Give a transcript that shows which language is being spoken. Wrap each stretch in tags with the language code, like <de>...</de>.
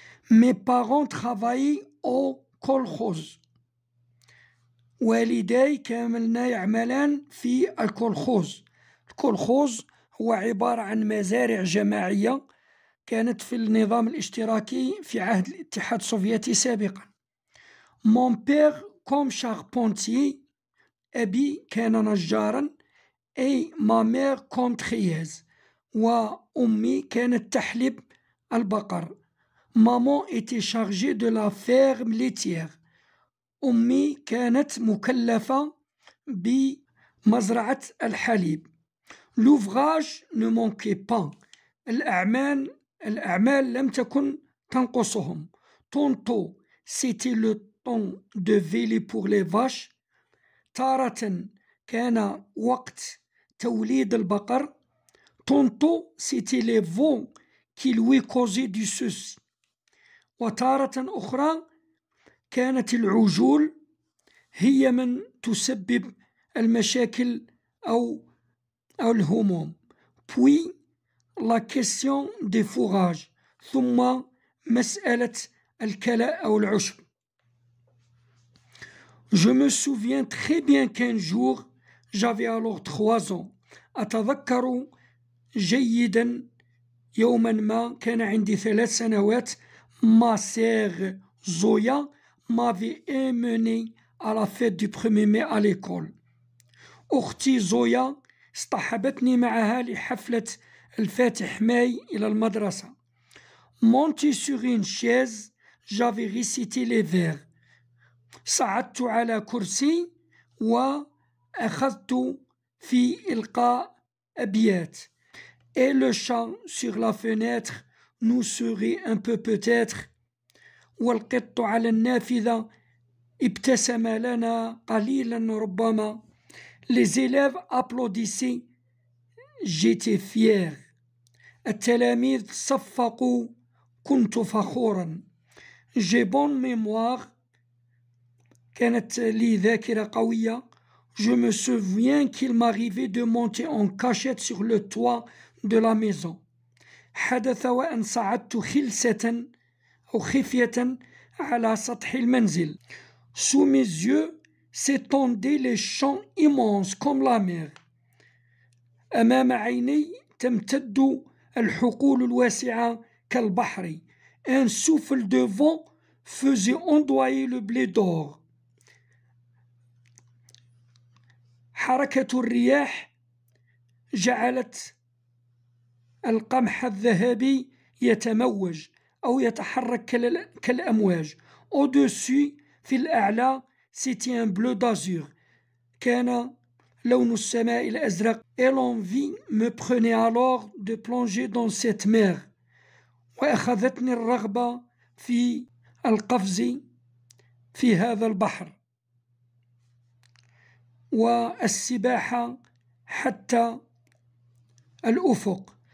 <fr>Mes parents travaillaient au kolkhoz،</fr> <ar>والداي كاملنا يعملان في الكولخوز. الكولخوز هو عبارة عن مزارع جماعية كانت في النظام الاشتراكي في عهد الاتحاد السوفيتي سابقا.</ar> <fr>Mon père comme charpentier،</fr> <ar>أبي كان نجارا،</ar> <fr>et ma mère comme trieuse،</fr> <ar>وأمي كانت تحلب البقر.</ar> <fr>Maman était chargée de la ferme laitière،</fr> <ar>أمي كانت مكلفة بمزرعة الحليب.</ar> <fr>L'ouvrage ne manquait pas،</fr> <ar>الأعمال لم تكن تنقصهم.</ar> <fr>Tantôt c'était le temps de veiller pour les vaches،</fr> <ar>تارة كان وقت توليد البقر.</ar> <fr>Tantôt c'était les veaux qui lui causaient du souci،</fr> <ar>وتارة أخرى كانت العجول هي من تسبب المشاكل أو الهموم.</ar> <fr>Puis la question des fourrages،</fr> <ar>ثم مسألة الكلاء أو العشب.</ar> <fr>Je me souviens très bien qu'un jour j'avais alors 3 ans،</fr> <ar>أتذكر جيدا يوما ما كان عندي 3 سنوات.</ar> <fr>Ma sœur Zoya m'avait emmené à la fête du 1er mai à l'école.</fr> <ar>أختي زويا اصطحبتني معها لحفلة الفاتح ماي إلى المدرسة.</ar> <fr>Monté sur une chaise، j'avais récité les vers،</fr> <ar>صعدت على كرسي وأخذت في إلقاء أبيات.</ar> <fr>Et le chat sur la fenêtre nous sourit un peu peut-être،</fr> <ar>والقط على النافذة ابتسم لنا قليلا ربما.</ar> <fr>Les élèves applaudissaient، j'étais fier.</fr> <ar>التلاميذ صفقوا، كنت فخورا.</ar> <fr>J'ai bonne mémoire،</fr> <ar>كانت لي ذاكرة قوية.</ar> <fr>Je me souviens qu'il m'arrivait de monter en cachette sur le toit de la maison.</fr> <ar>حدث وأن صعدت خلسة أو خفية على سطح المنزل.</ar> <fr>Sous mes yeux s'étendaient les champs immenses comme la mer،</fr> <ar>أمام عيني تمتد الحقول الواسعة كالبحر.</ar> <fr>Un souffle de vent faisait ondoyer le blé d'or،</fr> <ar>حركة الرياح جعلت القمح الذهبي يتموج أو يتحرك كالأمواج.</ar> <fr>Au-dessus،</fr> <ar>في الأعلى،</ar> <fr>c'était un bleu d'azur،</fr> <ar>كان لون السماء الأزرق.</ar> <fr>Et l'envie me prenait alors de plonger dans cette mer،</fr> <ar>وأخذتني الرغبة في القفز في هذا البحر والسباحة حتى الأفق.</ar>